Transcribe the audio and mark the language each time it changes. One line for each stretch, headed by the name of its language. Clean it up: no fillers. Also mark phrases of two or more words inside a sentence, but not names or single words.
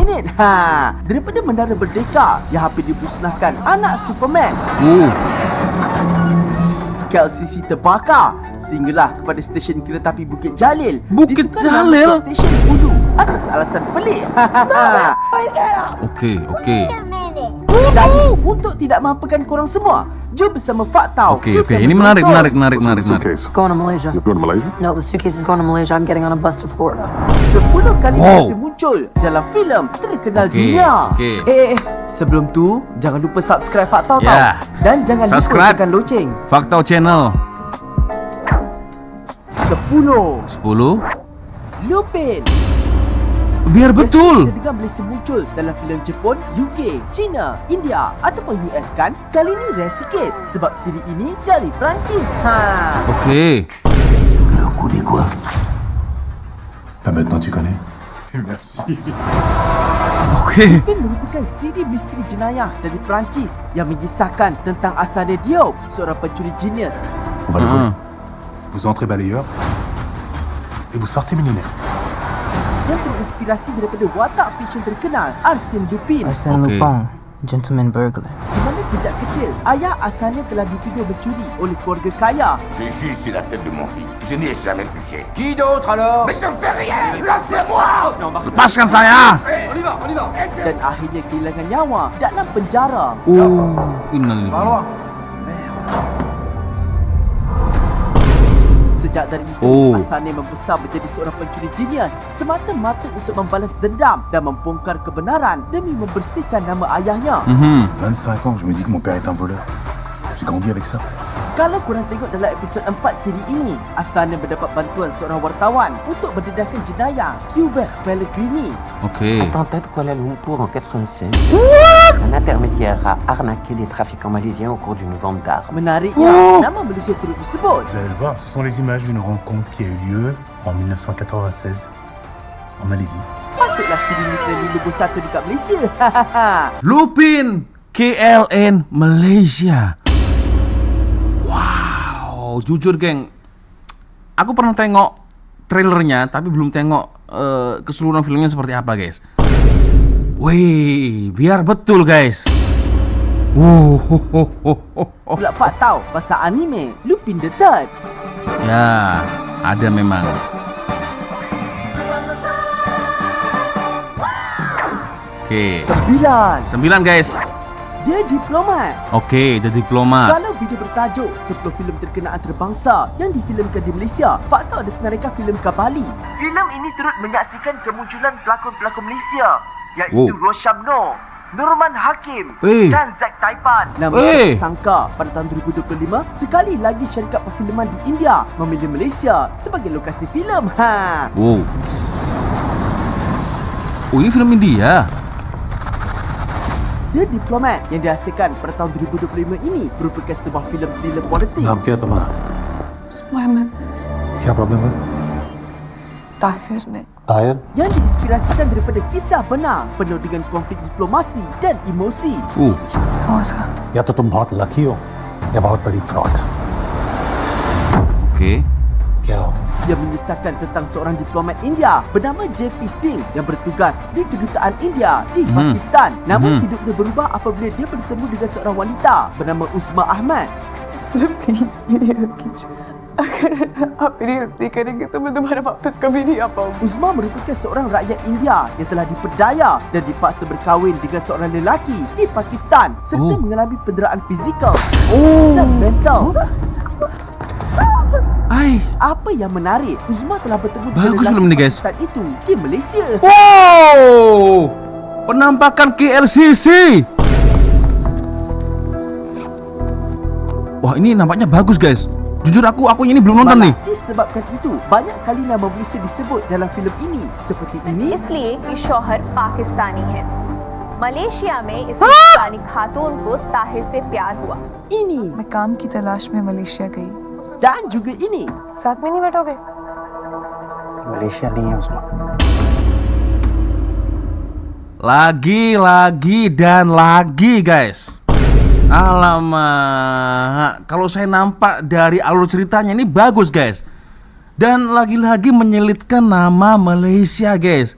Malay: Daripada Menara Merdeka yang hampir dimusnahkan anak Superman, KLCC terbakar, sehinggalah kepada stesen keretapi Bukit Jalil. Bukit Ditukar Jalil? nama stesen Pudu atas alasan pelik. Oke. Jadi untuk tidak mampirkan korang semua, jom bersama Faktau. Oke. Ini menarik.
English: Going to Malaysia. You're going to Malaysia? No, the suitcase is going to Malaysia. I'm getting on a bus to Florida.
Malay: 10 kali Malaysia muncul dalam filem terkenal dunia. Sebelum tu jangan lupa subscribe Faktau tau. Dan jangan lupa tekan loceng. Faktau Channel 10 Lupin. biar betul. Kita dengar Malaysia muncul dalam filem Jepun, UK, China, India ataupun US kan? Kali ni rare sikit sebab siri ini dari Perancis. Oke.
French: Le coup des quoi? Là maintenant tu connais? Merci.
Malay: Oke. Lupin merupakan siri misteri jenayah dari Perancis yang mengisahkan tentang asalnya Diop, seorang pencuri genius.
French: On va le voler. Vous entrez balayeur et vous sortez millionnaire.
Malay: Yang terinspirasi daripada watak fiksyen terkenal Arsène Lupin.
English: Arsène Lupin, gentleman burglar.
Malay: Di mana sejak kecil ayah asalnya telah dituduh mencuri oleh keluarga kaya.
French: J'ai juste la tête de mon fils. Je n'y ai jamais touché. Qui d'autre alors? Mais j'en sais rien. Lâchez-moi.
Malay: Lepaskan saya. Dan akhirnya kehilangan nyawa dalam penjara. Innalillahi. Sejak dari itu, Oh. Asane membesar menjadi seorang pencuri jenius semata-mata untuk membalas dendam dan membongkar kebenaran demi membersihkan nama ayahnya.
French: 25 ans que je me dis que mon père est un voleur. J'ai grandi avec ça.
Malay: Kalau korang tengok dalam episod 4 siri ini, Asane mendapat bantuan seorang wartawan untuk mendedahkan jenayah Hubert Pellegrini. Oke.
French: En tête Kuala Lumpur en 96, un intermédiaire a arnaqué des trafiquants malaisiens au cours d'une vente d'armes.
Malay: Menariknya, nama Malaysia turut disebut.
French: Vous allez le voir, ce sont les images d'une rencontre qui a eu lieu en 1996 en Malaisie.
Malay: Patutlah siri ni trending nombor 1 dekat Malaysia. Lupin KLN Malaysia.
Indonesian: Wow, jujur geng, aku pernah tengok trailernya tapi belum tengok keseluruhan filmnya seperti apa guys.
Malay: Wih, biar betul guys. Pula Pak tahu pasal anime Lupin the Third. Ya, ada memang. Oke, 9. 9 guys. Dia diplomat. Oke, The Diplomat. Kalau video bertajuk 10 filem terkenal antarabangsa yang difilmkan di Malaysia, fakta ada senaraikan filem Kabali. Filem ini turut menyaksikan kemunculan pelakon-pelakon Malaysia iaitu Roshamno, Nurman Hakim dan Zack Taipan. Namun siapa sangka pada tahun 2025 sekali lagi syarikat perfilman di India memilih Malaysia sebagai lokasi filem.
Indonesian: Wow. Oh, ini film India.
Malay: The Diplomat yang dihasilkan pada tahun 2025 ini merupakan sebuah filem thriller politik.
Hindi: नाम क्या है तुम्हारा? Mohammed क्या प्रॉब्लम है? Tahir ne. ताहिर?
Malay: Yang diinspirasikan daripada kisah benar penuh dengan konflik diplomasi dan emosi.
Hindi: या तो तुम बहुत लकी हो या बहुत बड़ी फ्रॉड.
Malay: Oke.
Hindi: क्या हो?
Malay: Dia mengisahkan tentang seorang diplomat India bernama JP Singh yang bertugas di kedutaan India di Pakistan. Namun hidupnya berubah apabila dia bertemu dengan seorang wanita bernama Uzma Ahmad.
Hindi: Please मेरी हेल्प कीजिए अगर आप मेरी हेल्प नहीं करेंगे तो मैं दोबारा वापस कभी नहीं आ पाऊंगी.
Malay: Uzma merupakan seorang rakyat India yang telah diperdaya dan dipaksa berkahwin dengan seorang lelaki di Pakistan serta mengalami penderaan fizikal dan mental. Apa yang menarik, Uzma telah bertemu dengan
Indonesian: Bagus film
Malay: lelaki
Indonesian: ni, guys.
Malay: Pakistan itu di Malaysia.
Indonesian: Wow, penampakan KLCC. Wah, ini nampaknya bagus guys. Jujur aku ini belum nonton nih.
Malay: Disebabkan itu, banyak kali nama Malaysia disebut dalam filem ini seperti ini.
Hindi: इसलिए कि शौहर पाकिस्तानी है। मलेशिया में इस पाकिस्तानी खातून को ताहिर से प्यार हुआ।
Malay: Ini
Hindi: मैं काम की तलाश में मलेशिया गई.
Malay: dan juga ini.
Hindi: साथ में नहीं बैठोगे? मलेशिया नहीं है उसमें.
Indonesian: Lagi dan lagi guys. Alamak, kalau saya nampak dari alur ceritanya ini bagus guys. Dan lagi-lagi menyelitkan nama Malaysia guys.